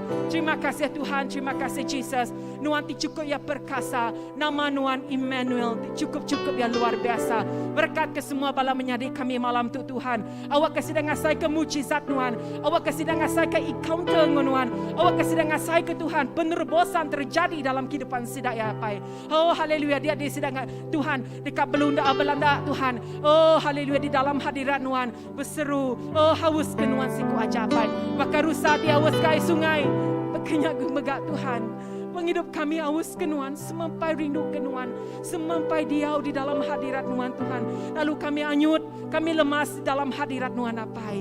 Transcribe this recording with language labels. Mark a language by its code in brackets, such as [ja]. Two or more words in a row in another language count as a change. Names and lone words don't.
[iba] Terima kasih Tuhan, terima kasih Jesus. Nuan ti cukup ya perkasa, nama Nuan Emmanuel ti cukup ya luar biasa. Berkat ke semua bala menyadi kami malam tu Tuhan. Awak kasih dah ngasai ke mujizat Nuan, awak kasih dah ngasai ke encounter Nuan, awak kasih dah ngasai ke Tuhan penerobosan terjadi dalam kehidupan sidak ya pai. Oh haleluya, dia sedang Tuhan dekat Belanda Tuhan. Oh haleluya, di dalam hadirat Nuan berseru, oh haus ke Nuan siku ajabai. Maka rusa dia haus kai sungai, berkenyak gemegak Tuhan. Penghidup kami haus ke Nuan, semampai rindu ke Nuan, semampai diau di dalam hadirat Nuan Tuhan. Lalu kami anyut, kami lemas di dalam hadirat Nuan apai.